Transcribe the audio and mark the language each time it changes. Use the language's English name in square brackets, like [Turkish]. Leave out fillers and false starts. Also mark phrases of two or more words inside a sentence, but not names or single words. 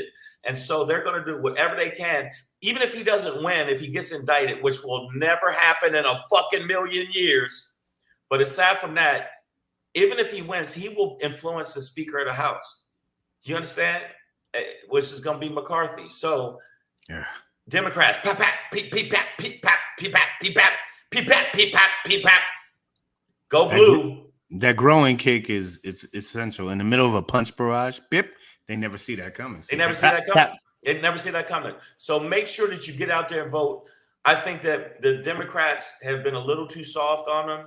[English] And so they're going to do whatever they can, even if he doesn't win, if he gets indicted, which will never happen in a fucking million years. But aside from that, even if he wins, he will influence the Speaker of the House. Do you understand? Which is going to be McCarthy. So, yeah. Democrats, pap, pap, peep, peep, pap, peep, pap, peep, pap, peep, pap, peep, pap, peep, pap, peep, pap. Go blue. That growing kick is essential. In the middle of a punch barrage, bip, they never see that coming. They never see that coming. They never see that coming. So make sure that you get out there and vote. I think that the Democrats have been a little too soft on them.